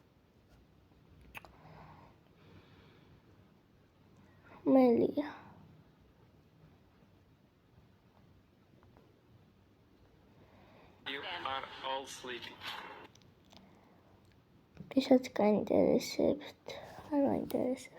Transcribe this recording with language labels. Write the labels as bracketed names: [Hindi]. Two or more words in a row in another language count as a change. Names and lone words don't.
[Georgian] მელია. [English] You are all sleeping. [Georgian] ისაც გაინტერესებთ, არ მაინტერესებს.